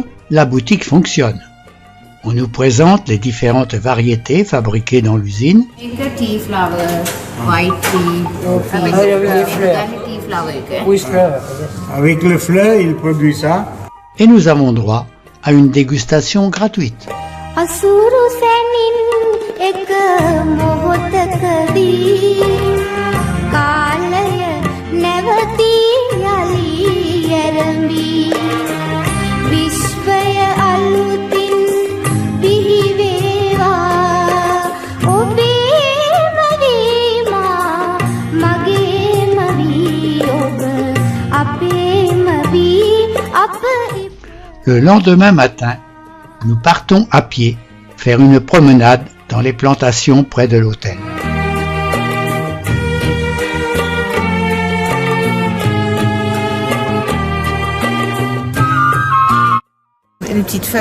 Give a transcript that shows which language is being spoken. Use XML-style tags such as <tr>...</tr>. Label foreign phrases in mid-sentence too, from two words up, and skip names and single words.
<fr>la boutique fonctionne. On nous présente les différentes variétés fabriquées dans l'usine.</fr> <en>tea flower, white tea, coffee, tea flower.</en> <fr>Avec le fleur, il produit ça. Et nous avons droit à une dégustation gratuite.</fr> <si>අසුරු සැනින් එක මොහොතකදී කාලය නැවතී යලි ඇරඹී විශ්වය අලුතින් පිහිවේවා ඔබේම වීමා මගේම වී ඔබ අපේම වී අප</si> <fr>Le lendemain matin, nous partons à pied faire une promenade dans les plantations près de l'hôtel. Une petite feuille.</fr>